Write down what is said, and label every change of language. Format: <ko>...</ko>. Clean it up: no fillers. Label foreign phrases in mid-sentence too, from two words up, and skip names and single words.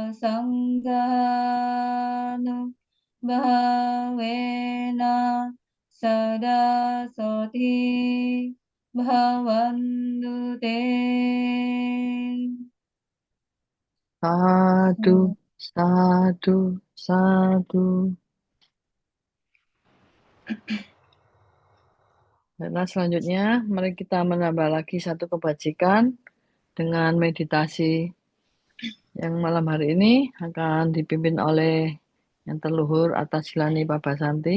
<pi>sanghanu bhavena sada soti bhavantu te. Sadu, sadu, sadu.</pi> <id>Nah, selanjutnya mari kita menambah lagi satu kebajikan dengan meditasi yang malam hari ini akan dipimpin oleh yang terluhur atas Silani Pabasanti.</id>